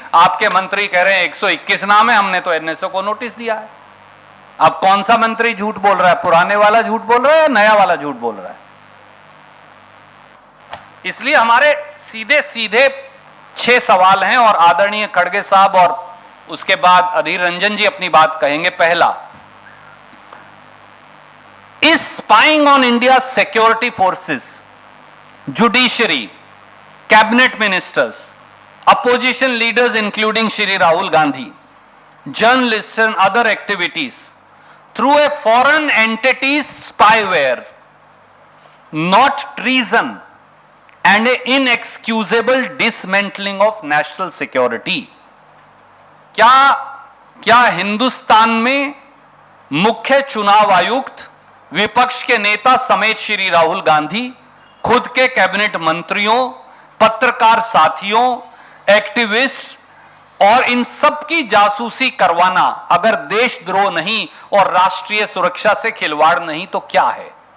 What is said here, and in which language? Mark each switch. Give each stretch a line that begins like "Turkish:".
Hindi: आपके मंत्री कह रहे हैं 121 नाम है, हमने तो NSO को नोटिस दिया है. अब कौन सा मंत्री झूठ बोल रहा है? पुराने वाला झूठ बोल रहा है या नया वाला झूठ बोल रहा है? इसलिए हमारे सीधे सीधे 6 सवाल हैं और आदरणीय खड़गे साहब और उसके बाद अधीर रंजन जी अपनी बात कहेंगे. पहला,
English: is spying on India's security forces, judiciary, cabinet ministers, opposition leaders including Shri Rahul Gandhi, journalists and other activities through a foreign entity's spyware not treason and an inexcusable dismantling of national security?
Hindi: क्या हिंदुस्तान में मुख्य चुनाव आयुक्त, विपक्ष के नेता समेत श्री राहुल गांधी, खुद के कैबिनेट मंत्रियों, पत्रकार साथियों, एक्टिविस्ट और इन सब की जासूसी करवाना अगर देशद्रोह नहीं और राष्ट्रीय सुरक्षा से खिलवाड़ नहीं तो क्या है?